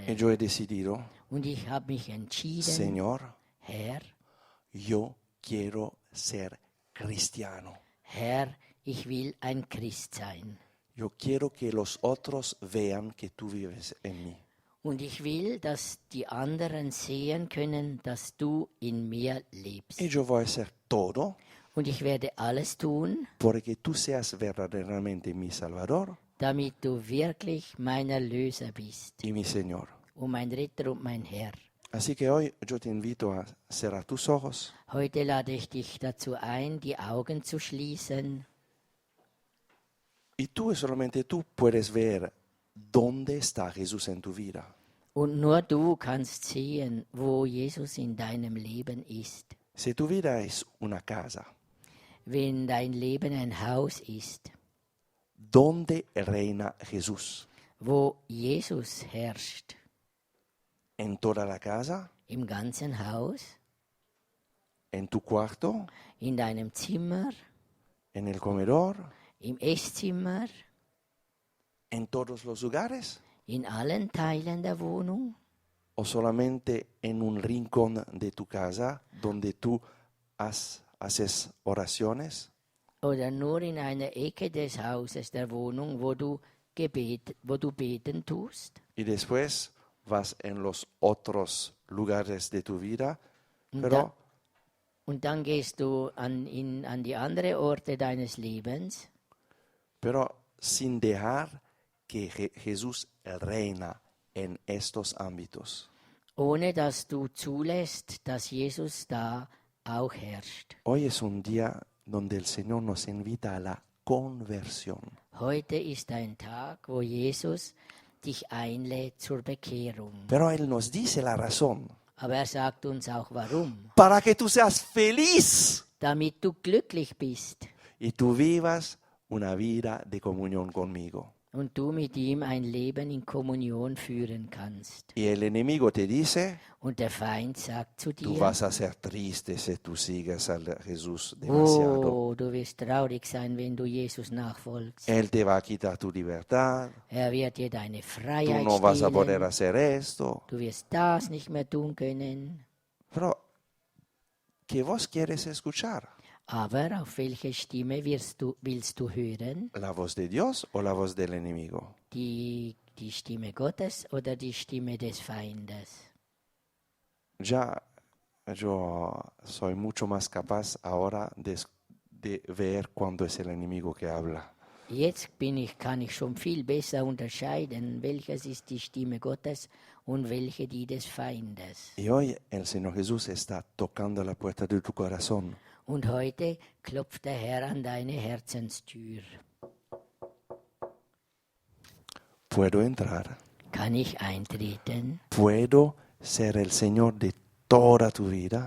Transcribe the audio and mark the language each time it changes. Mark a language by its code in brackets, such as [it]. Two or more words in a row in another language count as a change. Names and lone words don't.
[es] Y yo he decidido, [de] Und ich habe mich entschieden, [es] Señor, [de] Herr, [es] yo quiero ser cristiano. [de] Herr, ich will ein Christ sein. [es] Yo quiero que los otros vean que tú vives en mí. [de] Und ich will, dass die anderen sehen können, dass du in mir lebst. [es] Y yo voy a hacer todo [de] Und ich werde alles tun, [es] porque tú seas verdaderamente mi Salvador [de] damit du wirklich mein Erlöser bist [es] y mi Señor. [de] und mein Retter und mein Herr. [es] Así que hoy yo te invito a cerrar tus ojos [de] Heute lade ich dich dazu ein, die Augen zu schließen. [es] y tú solamente tú puedes ver dónde está Jesús en tu vida. [de] Und nur du kannst sehen, wo Jesus in deinem Leben ist. [es] Si tu vida es una casa, [de] Wenn dein Leben ein Haus ist, [es] ¿dónde reina Jesús? [de] wo Jesus herrscht, [es] ¿En toda la casa? [de] im ganzen Haus, [es] ¿En tu cuarto? [de] in deinem Zimmer, [es] ¿En el comedor? [de] im Esszimmer, [es] ¿En todos los lugares? [de] in allen Teilen der Wohnung? [es] ¿O solamente en un rincón de tu casa donde tú haces oraciones? [de] Oder nur in einer Ecke des Hauses, der Wohnung, wo du beten tust? [es] Y después vas en los otros lugares de tu vida, [de] Und, [es] pero [de] und dann gehst du an die anderen Orte deines Lebens, [es] sin dejar que Jesús reina en estos ámbitos. [de] ohne dass du zulässt, dass Jesus da auch herrscht. [es] Hoy es un día donde el Señor nos invita a la conversión. [de] Heute ist ein Tag, wo Jesus dich einlädt zur Bekehrung. [es] Pero Él nos dice la razón. [de] Aber sagt uns auch warum. [es] Para que tú seas feliz [de] Damit du glücklich bist [es] y tú vivas una vida de comunión conmigo. [de] und du mit ihm ein Leben in Kommunion führen kannst. [es] Y el enemigo te dice, [de] Und der Feind sagt zu [es] tú [de] dir, [es] vas a ser triste si tú sigues a Jesús demasiado. [de] oh, du wirst traurig sein, wenn du Jesus nachfolgst. [es] Él te va a quitar tu libertad. [de] Wird dir deine [es] Tú [de] Freiheit [es] no vas a poder [de] stehlen. [es] hacer esto. [de] Du wirst das nicht mehr tun können. [es] Pero, ¿qué vos quieres escuchar? [de] Aber auf welche Stimme willst du hören? [es] ¿La voz de Dios o la voz del enemigo? [de] Die Stimme Gottes oder die Stimme des Feindes? [es] Ya yo soy mucho más capaz ahora de ver cuándo es el enemigo que habla. [de] Jetzt kann ich schon viel besser unterscheiden, welches ist die Stimme Gottes und welche die des Feindes. [es] Y hoy el Señor Jesús está tocando la puerta de tu corazón. [de] Und heute klopft der Herr an deine Herzenstür. [es] ¿Puedo entrar? [de] Kann ich eintreten? [es] ¿Puedo ser el Señor de toda tu vida?